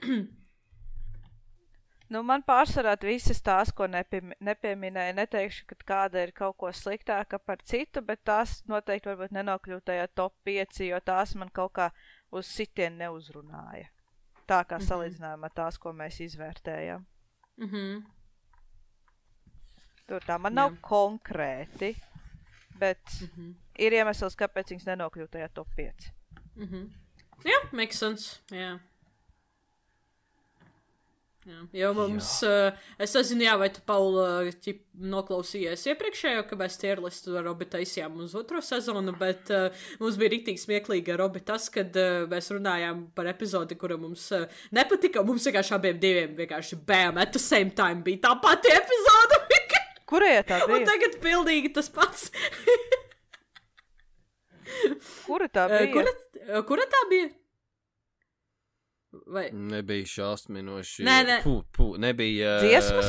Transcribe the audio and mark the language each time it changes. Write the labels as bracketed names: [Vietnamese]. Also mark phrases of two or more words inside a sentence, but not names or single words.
[Latvian] Nu, man pārsvarāt visas tās, ko nepieminēja, neteikšu, ka kāda ir kaut ko sliktāka par citu, bet tās noteikti varbūt nenokļūt tajā top 5, jo tās man kaut kā uz sitienu neuzrunāja. Tā kā salīdzinājumā tās, ko mēs izvērtējam. Tur tā man nav konkrēti, bet ir iemesls, kāpēc viņas nenokļūt tajā top 5. Jā, [English] makes sense, [Latvian] jā. Jā, jo mums, es nezinu, vai tu, Paula, noklausījies iepriekšējo, ka mēs tierlistu ar Robi taisījām uz 2. sezonu, bet mums bija riktīgi smieklīgi ar Robi tas, kad mēs runājām par epizodi, kura mums nepatika, mums vienkārši abiem diviem vienkārši bam, [English] at the same time [Latvian] bija tā pati epizoda. Kurajā tā bija? Un tagad pildīgi tas pats. Kura tā bija? Kura tā bija? Vai? Nebija šausminoši. Nē. Nebija... Dziesmas?